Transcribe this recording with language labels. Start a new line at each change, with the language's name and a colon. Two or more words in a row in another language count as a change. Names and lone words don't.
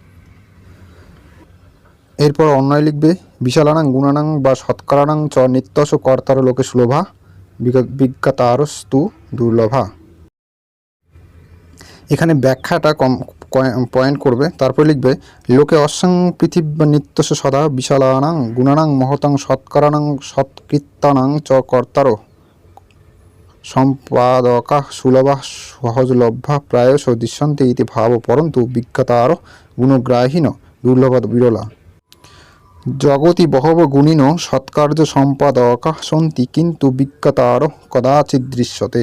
Bangla: এরপর অন্যায় লিখবে,
Sanskrit: বিশালানাং গুণানাং বা সৎকারানাং চ নিত্যস কর্তার লোকে সুলভা বিজ্ঞাতারস্তু দুর্লভা।
Bangla: এখানে ব্যাখ্যাটা পয়েন্ট করবে। তারপরে লিখবে
Sanskrit: লোকে অস্যাং পৃথিবী নিত্যস সদা বিশালানাং গুণানাং মহতাং সৎকারানাং সৎকৃত্তানাং চ কর্তারো সম্পাদকা সুলভা সহজলভ্যা প্রায়শ দৃশ্যন্তে ইতি ভাব পরন্তু বিজ্ঞতার গুণগ্রাহীন দুর্লভ বিরলা। জগতি বহব গুণিনো সৎকার্য সম্পাদকা সন্তি কিন্তু বিজ্ঞতার কদাচিৎ দৃশ্যতে।